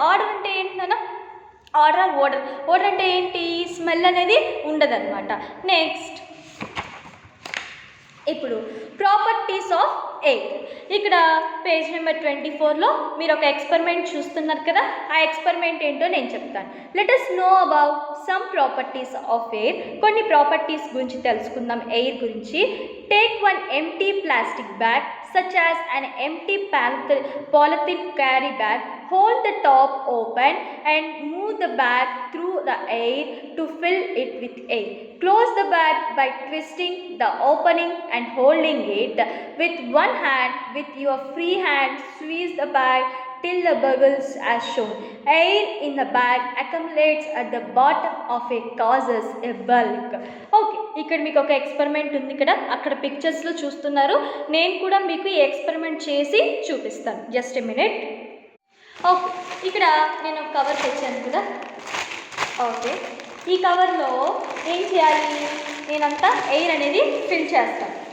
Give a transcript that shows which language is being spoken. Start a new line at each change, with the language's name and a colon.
Telugu: Order అంటే ఏంటన్నా, ఓడర్ అంటే ఏంటి, స్మెల్ అనేది ఉండదన్నమాట.
English: Next ఇప్పుడు properties of air.
Telugu: ఇక్కడ పేజ్ నెంబర్ 24లో మీరు ఒక ఎక్స్పెరిమెంట్ చూస్తున్నారు కదా, ఆ ఎక్స్పెరిమెంట్ ఏంటో నేను చెప్తాను.
English: Let us know about some properties of air.
Telugu: కొన్ని ప్రాపర్టీస్ గురించి తెలుసుకుందాం ఎయిర్ గురించి.
English: Take one empty plastic bag such as an empty polythene carry bag. Hold the top open and move the bag through the air to fill it with air. Close the bag by twisting the opening and holding it with one hand. With your free hand, squeeze the bag till the bubbles as shown. Air in the bag accumulates at the bottom of it, causes a bulk.
Telugu: Okay, ఇక్కడ మీకు ఒక experiment ఉంది ఇక్కడ, అక్కడ పిక్చర్స్లో చూస్తున్నారు. నేను కూడా మీకు ఈ ఎక్స్పెరిమెంట్ చేసి చూపిస్తాను.
English: Just a minute.
Telugu: ఓకే, ఇక్కడ నేను ఒక కవర్ తెచ్చాను కదా. ఓకే, ఈ కవర్లో ఏం చేయాలి, నేనంతా ఎయిర్ అనేది ఫిల్ చేస్తాను.